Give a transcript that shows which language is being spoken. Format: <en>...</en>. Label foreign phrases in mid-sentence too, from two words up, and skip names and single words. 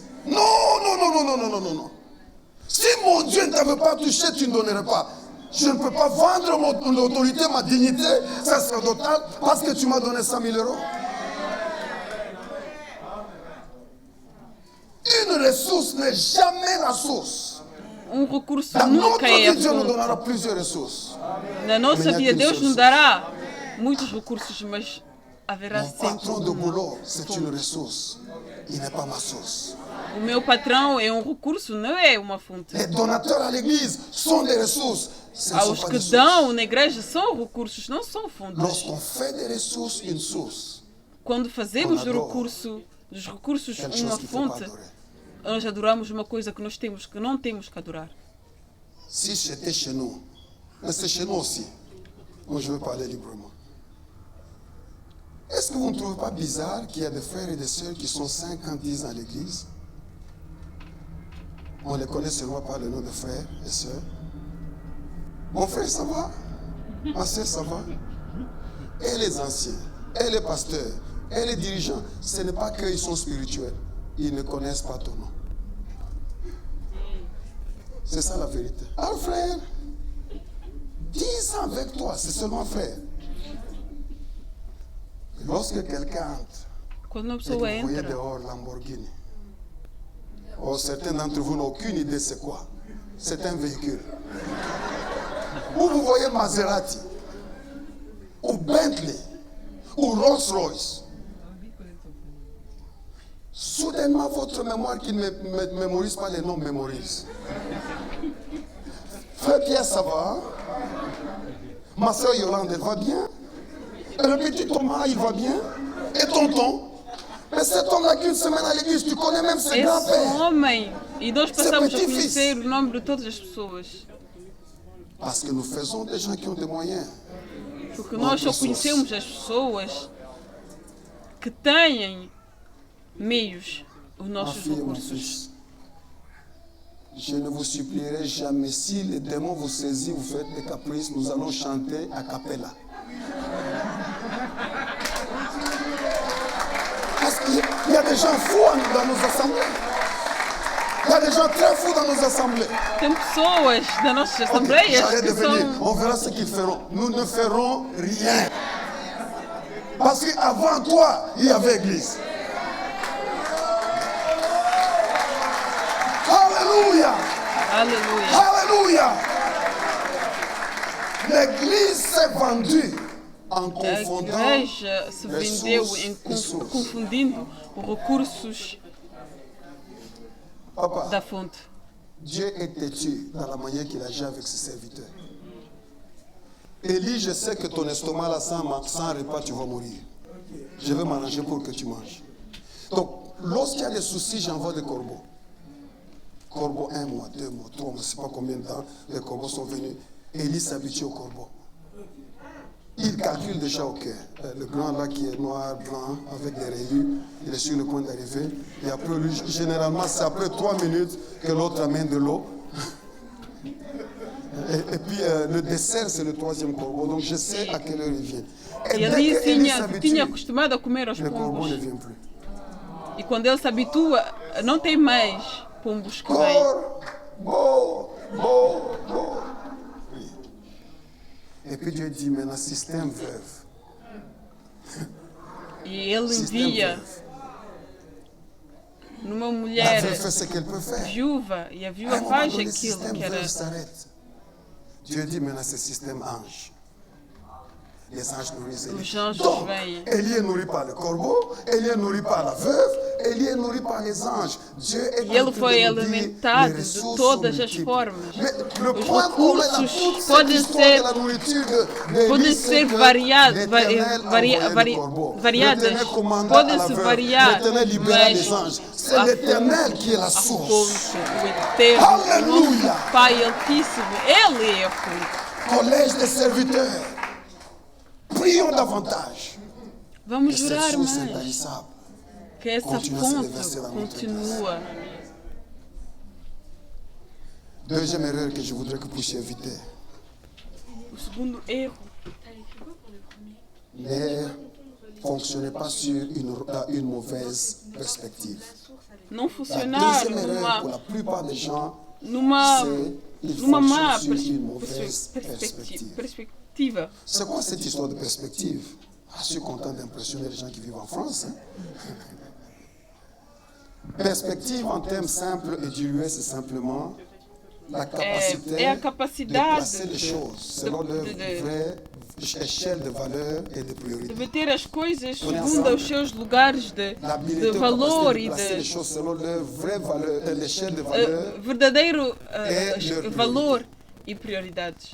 <fr>Non, non, non, non, non, non, non, non, non. Si mon Dieu ne t'avait pas touché, tu ne donnerais pas. Je ne peux pas vendre mon autorité, ma dignité sacerdotale, parce que tu m'as donné 100 000 euros. Une ressource n'est jamais la source.</fr> <pt>Recurso</pt> <fr>Dans notre</fr> <pt>nunca é a</pt> <fr>vie, Dieu nous</fr> <pt>fonte.</pt> <fr>donnera plusieurs ressources.</fr> <pt>Na nossa Mas vida, naquele Deus nos seu dará muitos recursos, mas haverá</pt> <fr>Mon</fr> <pt>sempre</pt> <fr>patron de</fr> <pt>uma</pt> <fr>boulot, c'est une</fr> <pt>fonte.</pt> <fr>ressource. Il n'est pas ma source.</fr> <pt>O meu patrão é recurso, não é uma fonte.</pt> <fr>Les donateurs à l'église sont des ressources. Ce ne sont</fr> <pt>Aos</pt> <fr>pas</fr> <pt>que</pt> <fr>des</fr> <pt>dão</pt> <fr>sources.</fr> <pt>na igreja são recursos, não são fontes.</pt> <fr>Lorsqu'on fait des ressources une source,</fr> <pt>Quando fazemos</pt> <fr>On adore.</fr> <pt>dos recursos</pt> <fr>quelque</fr> <pt>uma</pt> <fr>chose qu'il ne faut pas</fr> <pt>fonte,</pt> <fr>adorer.</fr> <pt>nós adoramos uma coisa que nós temos, que não temos que adorar.</pt> <fr>Si j'étais chez nous, mais c'est chez nous aussi, moi je veux parler librement. Est-ce que vous ne trouvez pas bizarre qu'il y a des frères et des sœurs qui sont 50 à l'église? On les connaît seulement par le nom de frères et sœurs. Mon frère, ça va? Ma sœur, ça va? Et les anciens, et les pasteurs, et les dirigeants, ce n'est pas qu'ils sont spirituels. Ils ne connaissent pas ton nom. C'est ça la vérité. Ah frère, 10 ans avec toi, c'est seulement frère. Lorsque quelqu'un entre,</fr> <pt>Quando uma</pt> <fr>et que</fr> <pt>pessoa</pt> <fr>vous voyez</fr> <pt>entra,</pt> <fr>dehors Lamborghini, oh, certains d'entre vous n'ont aucune idée c'est quoi. C'est un véhicule. Ou vous voyez Maserati, ou Bentley, ou Rolls-Royce. Soudainement, votre mémoire qui ne mémorise pas les noms mémorise. Frère Pierre, ça va? Ma soeur Yolande, elle va bien? Et le petit Thomas, il va bien? Et tonton? Mais cet homme n'a qu'une semaine à l'église, tu connais même ses</fr> <pt>esse</pt> <fr>grands-pères.</fr> <pt>homem, e nós passamos a</pt> <fr>petit-fils.</fr> <pt>conhecer o nome de todas as pessoas.</pt> <fr>Parce que nous faisons des gens qui ont des moyens.</fr> <pt>Porque nós só conhecemos as pessoas que têm meios, os</pt> <fr>Ma</fr> <pt>nossos</pt> <fr>fille et mon</fr> <pt>recursos.</pt> <fr>fils, je ne vous supplierai jamais. Si les démons vous saisissent, vous faites des caprices, nous allons chanter</fr> <it>a cappella.</it> <fr>Parce qu'il y a des gens fous dans nos assemblées. Il y a des gens très fous dans nos assemblées.</fr> <pt>Tem pessoas das nossas</pt> <fr>Ok,</fr> <pt>assembleias</pt> <fr>j'arrête de</fr> <pt>que</pt> <fr>venir.</fr> <pt>são.</pt> <fr>On verra ce qu'ils feront. Nous ne ferons rien. Parce qu'avant toi, il y avait église. Alléluia.</fr> <pt>Aleluia.</pt> <fr>Alléluia. L'église s'est vendue en</fr> <pt>A</pt> <fr>confondant</fr> <pt>igreja se vendeu em</pt> <fr>ressources e sources.</fr> <pt>confundindo os recursos</pt> <fr>Papa,</fr> <pt>da fonte.</pt> <fr>Dieu est têtu dans la manière qu'il agit avec ses serviteurs. Élie, je sais que ton estomac là, sans repas, tu vas mourir. Je vais m'arranger pour que tu manges. Donc, lorsqu'il y a des soucis, j'envoie des corbeaux. Corbeaux, 1 mois, 2 mois, 3 mois, je ne sais pas combien de temps, les corbeaux sont venus. Élie s'habitue aux corbeaux. Il calcule déjà au cœur. Le grand là qui est noir, blanc, avec des rayures, il est sur le point d'arriver. Et après lui, généralement, c'est après 3 minutes que l'autre amène de l'eau. Et puis le dessert, c'est le 3e corbeau. Donc je sais à quelle heure il vient. Et</fr> <pt>E</pt> <fr>dès</fr> <pt>ali</pt> <fr>que Élie</fr> <pt>tinha</pt> <fr>s'habitue,</fr> <pt>acostumado a comer aos</pt> <fr>le corbeau</fr> <pt>pombos.</pt> <fr>ne vient plus.</fr> <pt>E quando ele se habitua, não tem mais pombos que vêm.</pt> <fr>Corbeau. Oui. Et puis Dieu dit, maintenant, système veuve.</fr> <pt>E ele</pt> <fr>Système</fr> <pt>envia</pt> <fr>veuve.</fr> <pt>numa</pt> <fr>La</fr> <pt>mulher</pt> <fr>veuve fait ce qu'elle peut faire.</fr> <pt>viúva e a</pt> <fr>À un</fr> <pt>viúva</pt> <fr>moment</fr> <pt>faz</pt> <fr>donné, le</fr> <pt>aquilo</pt> <fr>système</fr> <pt>que era.</pt> <fr>veuve s'arrête. Dieu dit maintenant c'est système ange. Les anges nourrissent Élie.</fr> <pt>Os anjos</pt> <fr>Donc,</fr> <pt>vêm.</pt> <fr>Élie est nourri par le corbeau, Élie est nourri par la veuve, Élie est nourri par les anges. Dieu est</fr> <pt>E ele</pt> <fr>en train</fr> <pt>foi</pt> <fr>de nous dire,</fr> <pt>alimentado</pt> <fr>les</fr> <pt>de</pt> <fr>ressources</fr> <pt>todas</pt> <fr>sont</fr> <pt>as</pt> <fr>multiples.</fr> <pt>formas.</pt> <fr>Mais le</fr> <pt>Os</pt> <fr>point commun dans toute</fr> <pt>recursos</pt> <fr>cette</fr> <pt>podem</pt> <fr>histoire</fr> <pt>ser-</pt> <fr>de la nourriture d'Élie,</fr> <pt>podem</pt> <fr>c'est</fr> <pt>ser</pt> <fr>que</fr> <pt>variadas,</pt> <fr>l'Éternel envoyait le corbeau.</fr> <pt>variadas,</pt> <fr>L'Éternel commanda</fr> <pt>podem</pt> <fr>à la</fr> <pt>se</pt> <fr>veuve.</fr> <pt>variar,</pt> <fr>L'Éternel libéra</fr> <pt>mas</pt> <fr>les anges. C'est</fr> <pt>a</pt> <fr>l'Éternel qui est la</fr> <pt>a</pt> <fr>source.</fr> <pt>fonte, o eterno, o Aleluia! nosso Pai Altíssimo, Ele é a fonte.</pt> <fr>Collège des serviteurs, prions davantage.</fr> <pt>Vamos</pt> <fr>Et cette</fr> <pt>jurar</pt> <fr>source</fr> <pt>mais</pt> <fr>intarissable.</fr> <pt>que essa</pt> <fr>Continua a se</fr> <pt>fonte</pt> <fr>reverser dans notre</fr> <pt>continua.</pt> <fr>Deuxième erreur que je voudrais que vous puissiez éviter.</fr> <pt>O segundo erro,</pt> <fr>Ne fonctionnez pas sur une mauvaise perspective.</fr> <pt>não</pt> <fr>La</fr> <pt>funcionar</pt> <fr>deuxième erreur pour</fr> <pt>numa,</pt> <fr>la plupart des gens,</fr> <pt>numa,</pt> <fr>c'est ils</fr> <pt>numa má</pt> <fr>fonctionnent sur une mauvaise perspective.</fr> <pt>perspectiva.</pt> <fr>C'est quoi cette histoire de perspective? Je suis content d'impressionner les gens qui vivent en France. Hein? perspective en termes simples et dilués, c'est simplement la capacité</fr> <pt>É a</pt> <fr>de</fr> <pt>capacidade</pt> <fr>placer les choses selon leur vraie échelle de valeur et de</fr> <pt>de</pt> <fr>priorité.</fr> <pt>meter as coisas segundo os seus lugares de</pt> <fr>L'habilité ou</fr> <pt>valor</pt> <fr>capacité de</fr> <pt>e</pt> <fr>placer les</fr> <pt>de</pt> <fr>choses selon leur vraie valeur, l'échelle de valeur.</fr> <pt>verdadeiro</pt> <fr>leur</fr> <pt>valor e prioridades.</pt>